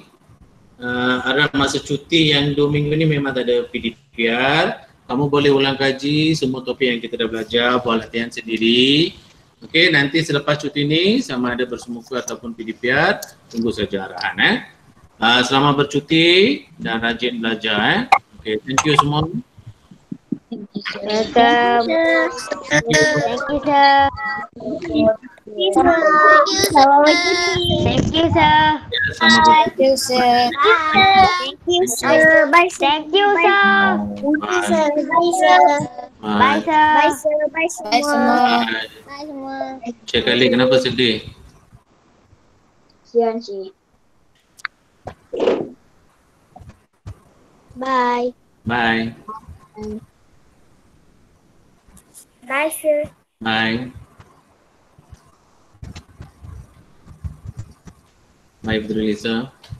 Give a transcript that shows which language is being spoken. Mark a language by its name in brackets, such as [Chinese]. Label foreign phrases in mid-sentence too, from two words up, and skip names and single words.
[Malay] Harap masa cuti yang 2 minggu ni memang tak ada PDPR. Kamu boleh ulang kaji semua topik yang kita dah belajar, buat latihan sendiri. Okey, nanti selepas cuti ni sama ada bersemuka ataupun PDPR, tunggu saja arahan selamat bercuti dan [English] rajin belajar Okey, thank you semua. Welcome. Thank you, sir. Thank you, sir. [Malay] Ya, sama [English] Thank you, sir. Thank you, sir. Bye, thank you, sir. Bye. Bye, sir. Bye, Bye. sir. Bye, sir. Bye, [Malay] Bye semua. [English] Bye. [Malay] Bye semua. Cik Ali, kenapa sedih? Sian, Cik. [English] Bye. Bye. Bye, sir. Bye. Bye, [Malay] Ibu Lisa.